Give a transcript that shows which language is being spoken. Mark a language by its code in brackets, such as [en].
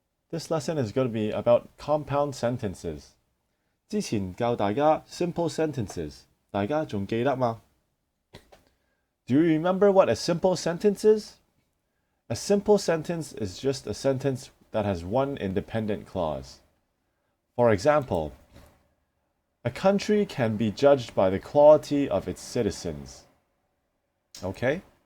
[en] This lesson is going to be about compound sentences. [yue] 之前教大家 simple sentences，大家仲記得嗎？ [en] Do you remember what a simple sentence is? A simple sentence is just a sentence that has one independent clause. For example, a country can be judged by the quality of its citizens. Okay?